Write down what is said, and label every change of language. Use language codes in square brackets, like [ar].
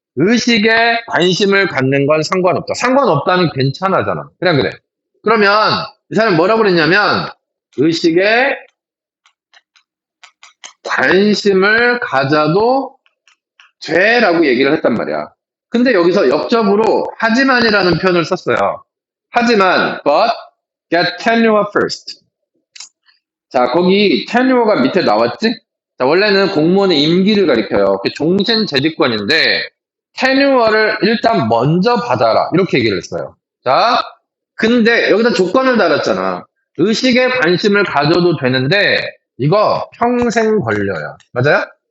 [ko] 의식에 관심을 갖는 건 상관없다. 상관없다는 괜찮아잖아. 그냥 그래. 그러면 이 사람이 뭐라고 그랬냐면 의식에 관심을 가져도 돼라고 얘기를 했단 말이야. 근데 여기서 역접으로 하지만이라는 표현을 썼어요. 하지만 [en] but get tenure first. [ko] 자, 거기 tenure가 밑에 나왔지? 자, 원래는 공무원의 임기를 가리켜요. 그게 종신재직권인데 tenure를 일단 먼저 받아라. 이렇게 얘기를 했어요. 자, 근데 여기다 조건을 달았잖아. 의식에 관심을 가져도 되는데 이거 평생 걸려요. 맞아요?